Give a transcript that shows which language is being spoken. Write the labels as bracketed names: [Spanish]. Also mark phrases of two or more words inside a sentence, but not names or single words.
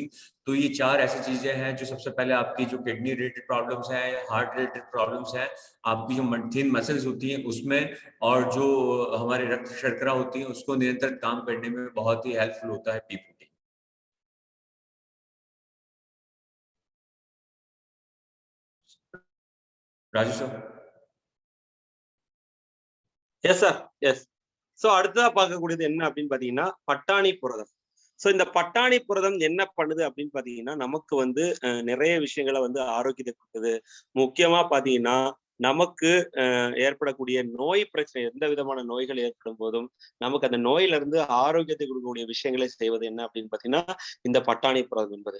[Hindi] तो ये 4 ऐसी चीजें हैं जो सबसे पहले आपकी जो [English] kidney related problems [Hindi] हैं, [English] heart related problems [Hindi] हैं, आपकी जो [English] thin muscles [Hindi] होती हैं उसमें, और जो हमारे रक्त शर्करा होती है उसको नियंत्रित काम करने में बहुत ही हेल्पफुल होता है [English] pea protein. [Hindi] राजू सर। [English] yes sir, yes. [Tamil] சோ அடுத்ததா பார்க்கக்கூடியது என்ன அப்படின்னு பாத்தீங்கன்னா பட்டாணி புரதம். சோ இந்த பட்டாணி புரதம் என்ன பண்ணுது அப்படின்னு பாத்தீங்கன்னா, நமக்கு வந்து நிறைய விஷயங்களை வந்து ஆரோக்கியத்தை கொடுக்குது. முக்கியமா பாத்தீங்கன்னா நமக்கு ஏற்படக்கூடிய நோய் பிரச்சனை, எந்த விதமான நோய்கள் ஏற்படும் போதும் நமக்கு அந்த நோயில இருந்து ஆரோக்கியத்தை கொடுக்கக்கூடிய விஷயங்களை செய்வது என்ன அப்படின்னு பாத்தீங்கன்னா இந்த பட்டாணி புரதம் என்பது.